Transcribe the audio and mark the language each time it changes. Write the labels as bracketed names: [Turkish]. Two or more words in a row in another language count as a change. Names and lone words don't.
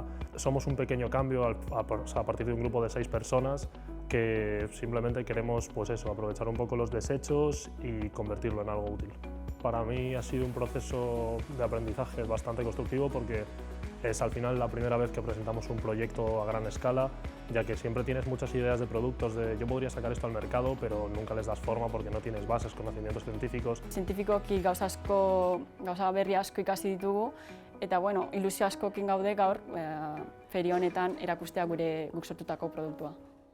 [Spanish] Somos un pequeño cambio a partir de un grupo de 6 personas que simplemente queremos aprovechar un poco los desechos y convertirlo en algo útil. Para mí ha sido un proceso de aprendizaje bastante constructivo porque es al final la primera vez que presentamos un proyecto a gran escala, ya que siempre tienes muchas ideas de productos de yo podría sacar esto al mercado, pero nunca les das forma porque no tienes bases, conocimientos científicos. [Basque] Zientifikoki gauza berri asko ikasi ditugu, eta ilusio askokin gaude gaur feria honetan erakustea guk sortutako produktua.